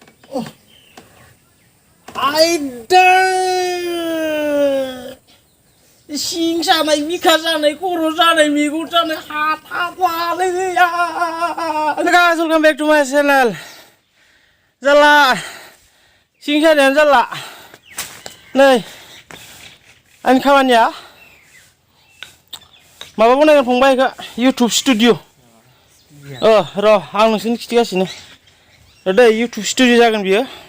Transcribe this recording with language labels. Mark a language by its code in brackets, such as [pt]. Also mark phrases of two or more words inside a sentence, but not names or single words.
[brx] आयदा सिं जानाय बिखा जानाय खर' जानाय मेगन जानाय हाथाफ्लालैया [en] guys welcome back to my channel [brx] जाला सिं सानायानो जाला नै आंनि खामानिया माबा बनायगोन फंबाय इखो YouTube स्टुडिअ र' आं नोंसोरनो खिथिगासिनो दै YouTube स्टुडिअ जागोन बियो